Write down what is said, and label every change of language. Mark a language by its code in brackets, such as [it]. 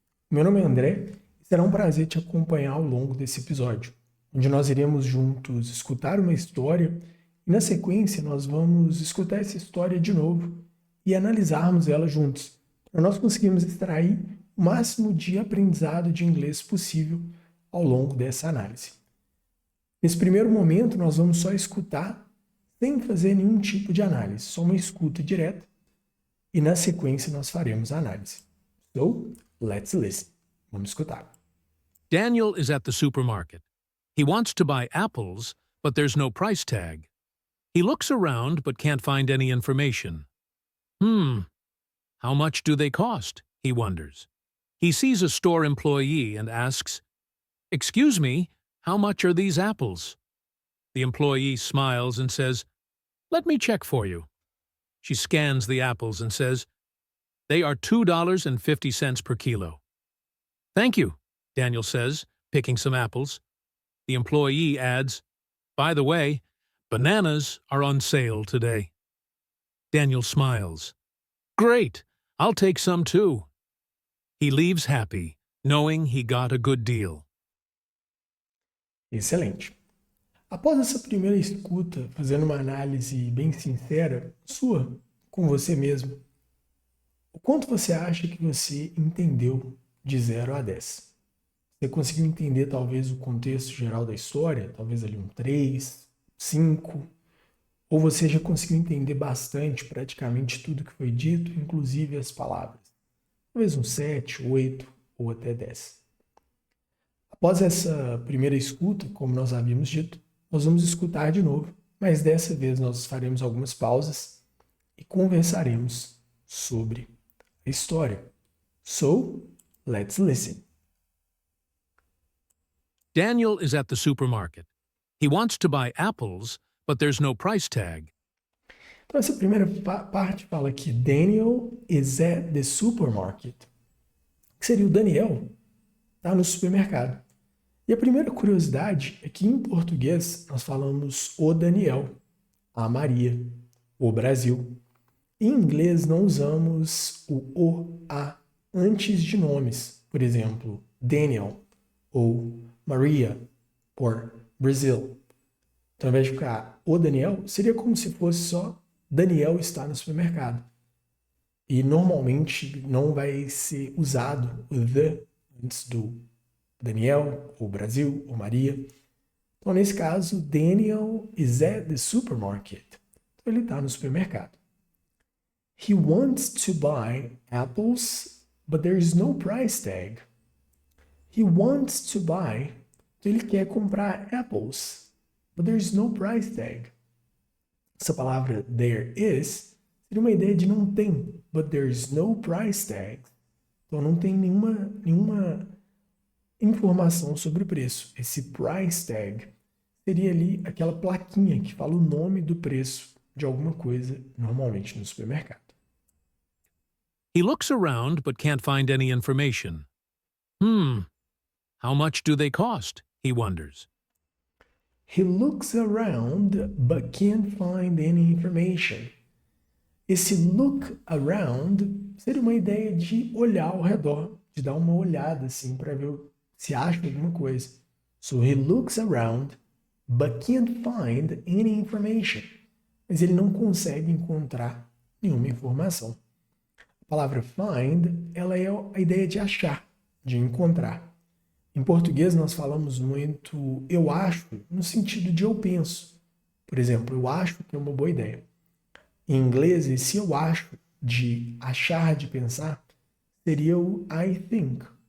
[pt] Meu nome é André e será um prazer te acompanhar ao longo desse episódio, onde nós iremos juntos escutar uma história e, na sequência, nós vamos escutar essa história de novo e analisarmos ela juntos, para nós conseguirmos extrair o máximo de aprendizado de inglês possível ao longo dessa análise. Nesse primeiro momento, nós vamos só escutar sem fazer nenhum tipo de análise, só uma escuta direta, e na sequência nós faremos a análise. [en] So, let's listen. [pt] Vamos escutar. [en] Daniel is at the supermarket. He wants to buy apples, but there's no price tag. He looks around but can't find any information. How much do they cost? He wonders. He sees a store employee and asks, "Excuse me, how much are these apples?" The employee smiles and says, "Let me check for you." She scans the apples and says, "They are $2.50 per kilo." "Thank you," Daniel says, picking some apples. The employee adds, "By the way, bananas are on sale today." Daniel smiles. "Great, I'll take some too." He leaves happy, knowing he got a good deal. [pt] Excelente. Após essa primeira escuta, fazendo uma análise bem sincera, sua, com você mesmo, o quanto você acha que você entendeu de 0 a 10? Você conseguiu entender talvez o contexto geral da história, talvez ali um 3, 5, ou você já conseguiu entender bastante, praticamente tudo que foi dito, inclusive as palavras? Talvez um 7, 8 ou até 10. Após essa primeira escuta, como nós havíamos dito, nós vamos escutar de novo, mas dessa vez nós faremos algumas pausas e conversaremos sobre a história. [en] So, let's listen. Daniel is at the supermarket. He wants to buy apples, but there's no price tag. [pt] Então essa primeira parte fala que [en] Daniel is at the supermarket. [pt] O que seria o Daniel? Está no supermercado. E a primeira curiosidade é que em português nós falamos o Daniel, a Maria, o Brasil. Em inglês não usamos o a antes de nomes. Por exemplo, Daniel ou Maria ou Brasil. Então, ao invés de ficar o Daniel, seria como se fosse só Daniel está no supermercado. E normalmente não vai ser usado o the antes do Daniel, ou Brasil, ou Maria. Então, nesse caso, [en] Daniel is at the supermarket. [pt] Então, ele está no supermercado. [en] He wants to buy apples, but there is no price tag. He wants to buy. [pt] Então, ele quer comprar [en] apples, but there is no price tag. [pt] Essa palavra there is seria uma ideia de não tem, [en] but there is no price tag. [pt] Então, não tem nenhuma informação sobre o preço. Esse price tag seria ali aquela plaquinha que fala o nome do preço de alguma coisa, normalmente no supermercado. [en] He looks around but can't find any information. How much do they cost? He wonders. He looks around but can't find any information. [pt] Esse look around seria uma ideia de olhar ao redor, de dar uma olhada assim para ver se acha alguma coisa. [en] So he looks around, but can't find any information. [pt] Mas ele não consegue encontrar nenhuma informação. A palavra find, ela é a ideia de achar, de encontrar. Em português nós falamos muito eu acho, no sentido de eu penso. Por exemplo, eu acho que é uma boa ideia. Em inglês, esse eu acho, de achar, de pensar, seria o [en] I think.